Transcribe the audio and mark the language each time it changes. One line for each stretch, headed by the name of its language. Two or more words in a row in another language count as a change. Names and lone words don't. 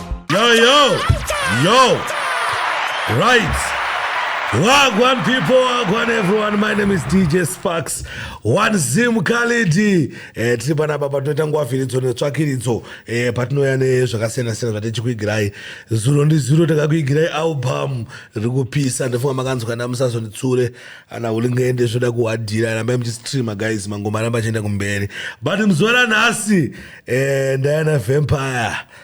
English: Yo, yo, yo. Right. Wagwan people, wagwan everyone. My name is D J Sparks. One Zim Khalid.
Shona: Eh, tiri panapa patinoita nguva vhiridzo netsvakiridzo. Eh, patinouya nezvakasiyana-siyana zvatichikuigirai. Zuro ndi zuro takakuigirai album riri kupisa. Ndofunga makanzwa na Musazoni Tsure. Ana Hulingende zvoda kuwadhira. Rambai muchistreama, guys. Mangoma aramba achienda kumberi. But muzuva ranhasi, eh, ndaya naVampire.